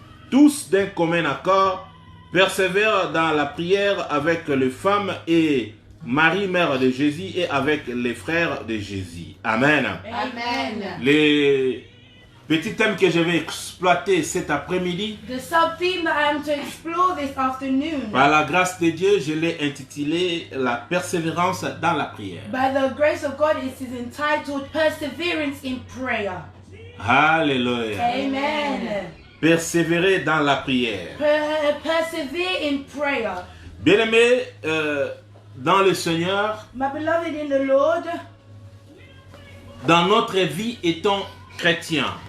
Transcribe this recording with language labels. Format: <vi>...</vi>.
<fr>Tous d'un commun accord persévèrent dans la prière avec les femmes et Marie, mère de Jésus, et avec les frères de Jésus. Amen. Amen. Les petits thèmes que je vais exploiter cet après-midi,</fr> <en>The sub-theme that I am to explore this afternoon,</en> <fr>par la grâce de Dieu, je l'ai intitulé La persévérance dans la prière.</fr> <en>by the grace of God, it is entitled Perseverance in Prayer. Alléluia. Amen.</en> <fr>Persévérer dans la prière.</fr> <en>Persevere in prayer.</en> <fr>Bien-aimés, dans le Seigneur,</fr> <en>My beloved in the Lord,</en> <fr>dans notre vie étant chrétiens,</fr>